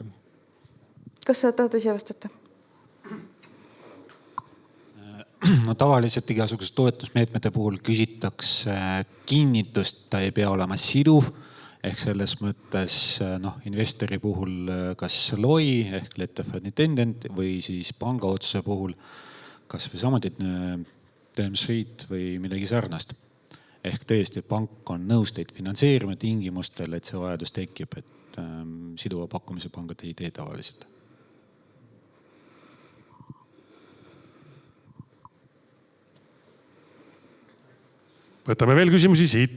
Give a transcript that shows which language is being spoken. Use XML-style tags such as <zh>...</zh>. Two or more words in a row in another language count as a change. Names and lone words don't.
<et>Kas sa tahad ise vastata? No tavaliselt igasugused toetusmeetmete puhul küsitakse kinnitust, ta ei pea olema siduv. Ehk selles mõttes investori puhul kas LOI ehk</et> <en>letter of intendant</en> <et>või siis panga otsuse puhul kas või samuti</et> <en>term sheet</en> <et>või midagi sarnast. Ehk tõesti, pank on nõus teid finantseerima tingimustel, et see vajadus tekib, et siduva pakkumise pangad ei tee tavaliselt. Võtame veel küsimusi siit.</et>